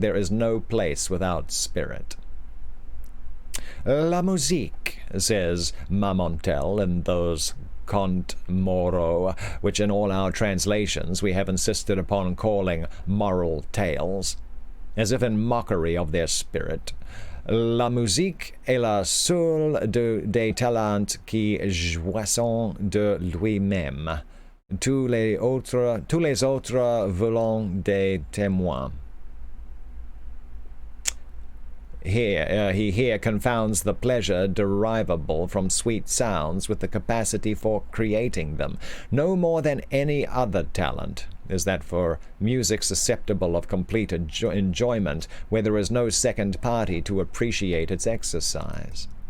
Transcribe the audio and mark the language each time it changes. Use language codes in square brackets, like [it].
[en] There is no place without spirit. La musique, says Marmontel in those Conte Moro, which in all our translations we have insisted upon calling moral tales, as if in mockery of their spirit. [fr] La musique est la seule des talents qui jouissent de lui-même. Tous les autres veulent des témoins. [en] He here confounds the pleasure derivable from sweet sounds with the capacity for creating them. No more than any other talent is that for music susceptible of complete enjoyment, where there is no second party to appreciate its exercise.